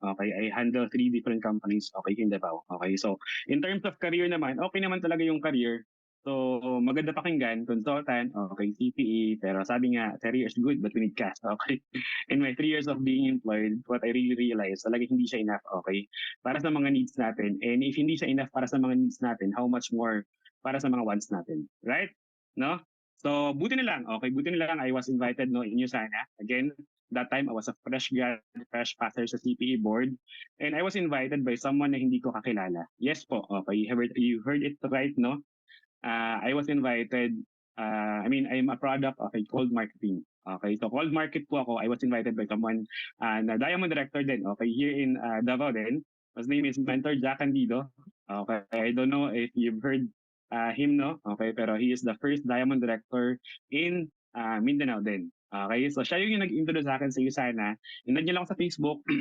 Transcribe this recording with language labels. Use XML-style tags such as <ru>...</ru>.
<en>Okay, I handle 3 different companies, okay, in Davao. Okay,</en> <tl>so in terms of career naman, okay naman talaga yung career.</tl> <en>So,</en> <tl>maganda pakinggan,</tl> <en>consultant, okay, CPE,</en> <tl>pero sabi nga,</tl> <en>career is good, but we need cash, okay? In my 3 years of being employed, what I really realized,</en> <tl>talaga hindi siya enough,</tl> <en>okay?</en> <tl>Para sa mga needs natin. And if hindi siya enough para sa mga needs natin,</tl> <en>how much more</en> <tl>para sa mga wants natin, right? No? So, buti na lang.</tl> <en>Okay, buti na lang I was invited no in USANA. Again, that time I was a fresh grad, fresh passer sa CPE board. And I was invited by someone na hindi ko kakilala.</en> <tl>Yes po,</tl> <en>okay, you heard it right, no? I was invited, I'm a product of a cold marketing. Okay, so cold market po ako. I was invited by someone na Diamond Director din, okay, here in Davao din. His name is Mentor Jack Candido. Okay, I don't know if you've heard him, no? Okay, pero he is the first Diamond Director in Mindanao din.</en> <tl>Okay, so siya yung nag-introduce sa akin sa USANA. Hinad niya lang ako sa Facebook.</tl>